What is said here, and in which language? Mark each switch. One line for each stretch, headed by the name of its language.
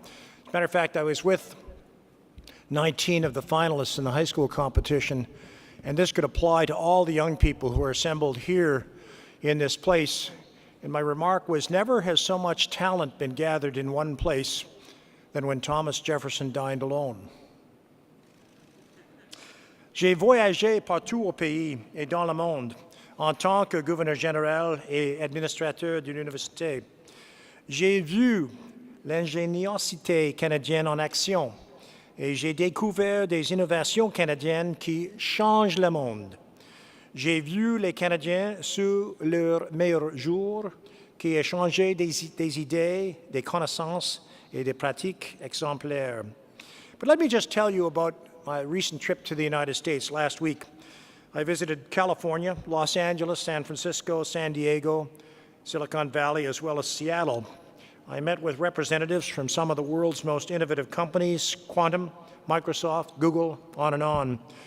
English: As a matter of fact, I was with 19 of the finalists in the high school competition, and this could apply to all the young people who are assembled here in this place. And my remark was, never has so much talent been gathered in one place than when Thomas Jefferson dined alone.
French: J'ai voyagé partout au pays et dans le monde en tant que gouverneur général et administrateur d'une université. J'ai vu l'ingéniosité canadienne en action et j'ai découvert des innovations canadiennes qui changent le monde. J'ai vu les Canadiens sur leur meilleur jour qui échangeaient des idées, des connaissances et des pratiques exemplaires.
English: But let me just tell you about my recent trip to the United States last week. I visited California, Los Angeles, San Francisco, San Diego, Silicon Valley, as well as Seattle. I met with representatives from some of the world's most innovative companies, Quantum, Microsoft, Google, on and on.